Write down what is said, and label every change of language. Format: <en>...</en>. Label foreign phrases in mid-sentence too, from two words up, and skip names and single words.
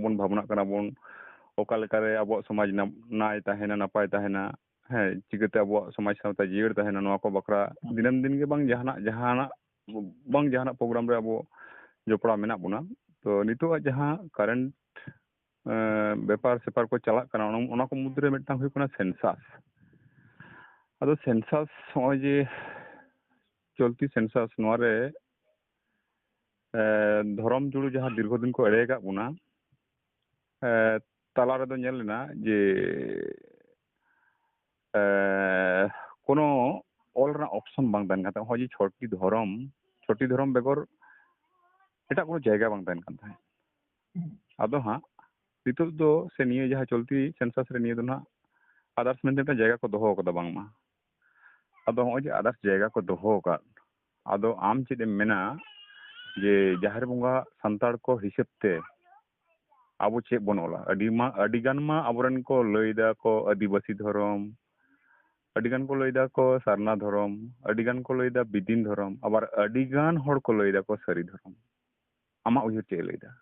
<sat>ᱵᱚᱱ ᱵᱷᱟᱵᱽᱱᱟᱜ ᱠᱟᱱᱟ ᱵᱚᱱ ᱚᱠᱟ ᱞᱮᱠᱟᱨᱮ ᱟᱵᱚᱣᱟᱜ ᱥᱚᱢᱟᱡᱽ ᱱᱟᱭ ᱛᱟᱦᱮᱱᱟ ᱱᱟᱯᱟᱭ ᱛᱟᱦᱮᱱᱟ ᱦᱮᱸ ᱪᱤᱠᱟᱹᱛᱮ ᱟᱵᱚᱣᱟᱜ ᱥᱚᱢᱟᱡᱽ ᱥᱟᱶᱛᱟ ᱡᱤᱭᱟᱹᱲ ᱛᱟᱦᱮᱱᱟ ᱱᱚᱣᱟ ᱠᱚ ᱵᱟᱠᱷᱨᱟ ᱫᱤᱱᱟᱹᱢ ᱫᱤᱱ ᱜᱮ ᱵᱟᱝ ᱡᱟᱦᱟᱱᱟᱜ ᱯᱨᱳᱜᱨᱟᱢ ᱨᱮ ᱟᱵᱚ ᱡᱚᱯᱲᱟᱣ ᱢᱮᱱᱟᱜ ᱵᱚᱱᱟ ᱛᱚ ᱱᱤᱛᱚᱜ ᱡᱟᱦᱟᱸ ᱠᱟᱨᱮᱱᱴ ᱵᱮᱯᱟর ᱥᱮᱯᱟর ᱠᱚ ᱪᱟᱞᱟᱜ ᱠᱟᱱᱟ ᱚᱱᱟ ᱠᱚ ᱢᱩᱫᱽᱨᱮ ᱢᱤᱫᱴᱟᱝ ᱦᱩᱭᱩᱜ ᱠᱟᱱᱟ সেন্সাস ᱟᱫᱚ সেন্সাস ᱱᱚᱜᱼᱚᱭ ᱡᱮ চলতি সেন্সাস ᱱᱚᱣᱟᱨᱮ ধরম জুড়ে যাহা দীর্ঘদিন কো এড়ে আকাদ বোনা তালা রেদো ᱧᱮᱞ ᱞᱮᱱᱟ ᱡᱮ কোনো ᱚᱞ ᱨᱮᱱᱟᱜ ᱚᱯᱥᱚᱱ ᱵᱟᱝ ᱛᱟᱦᱮᱱ ᱠᱟᱱ ᱛᱟᱦᱮᱸᱫ ᱱᱚᱜᱼᱚᱭ ᱡᱮ ᱪᱷᱚᱴᱤ ᱫᱷᱚᱨᱚᱢ ᱵᱮᱜᱚᱨ ᱮᱴᱟᱜ কোনো জায়গা ᱵᱟᱝ ᱛᱟᱦᱮᱱ ᱠᱟᱱ ᱛᱟᱦᱮᱸᱫ ᱟᱫᱚ ᱦᱟᱸᱜ ᱱᱤᱛᱚᱜ ᱫᱚ ᱥᱮ ᱱᱤᱭᱟᱹ ᱡᱟᱦᱟᱸ ᱪᱚᱞᱛᱤ ᱥᱮᱱᱥᱟᱥ ᱨᱮ ᱱᱤᱭᱟᱹ ᱫᱚ ᱦᱟᱸᱜ ᱟᱫᱟর্স ᱢᱮᱱᱛᱮ ᱢᱤᱫᱴᱟᱝ ᱡᱟᱭᱜᱟ ᱠᱚ ᱫᱚᱦᱚ ᱟᱠᱟᱫᱟ ᱵᱟᱝᱢᱟ ᱟᱫᱚ ᱱᱚᱜᱼᱚᱭ ᱡᱮ ᱟᱫᱟর্স ᱡᱟᱭᱜᱟ ᱠᱚ ᱫᱚᱦᱚ ᱟᱠᱟᱫ ᱟᱫᱚ ᱟᱢ ᱪᱮᱫ ᱮᱢ ᱢᱮᱱᱟ ᱡᱮ ᱡᱟᱦᱮᱨ ᱵᱚᱸᱜᱟ ᱥᱟᱱᱛᱟᱲ ᱠᱚ ᱦᱤᱥᱟᱹᱵ ᱛᱮ ᱟᱵᱚ ᱪᱮᱫ ᱵᱚᱱ ᱚᱞᱟ ᱟᱹᱰᱤ ᱜᱟᱱ ᱢᱟ ᱟᱵᱚᱨᱮᱱ ᱠᱚ ᱞᱟᱹᱭᱫᱟ ᱠᱚ ᱟᱹᱫᱤᱵᱟᱹᱥᱤ ᱫᱷᱚᱨᱚᱢ ᱟᱹᱰᱤ ᱜᱟᱱ ᱠᱚ ᱞᱟᱹᱭᱫᱟ ᱠᱚ ᱥᱟᱨᱱᱟ ᱫᱷᱚᱨᱚᱢ ᱟᱹᱰᱤ ᱜᱟᱱ ᱠᱚ ᱞᱟᱹᱭᱫᱟ ᱵᱤᱫᱤᱱ ᱫᱷᱚᱨᱚᱢ ᱟᱵᱟᱨ ᱟᱹᱰᱤ ᱜᱟᱱ ᱦᱚᱲ ᱠᱚ ᱞᱟᱹᱭᱫᱟ ᱠᱚ ᱥᱟᱹᱨᱤ ᱫᱷᱚᱨᱚᱢ ᱟᱢᱟᱜ ᱩᱭᱦᱟᱹᱨ ᱪᱮᱫ ᱮ ᱞᱟᱹᱭᱫᱟ</sat>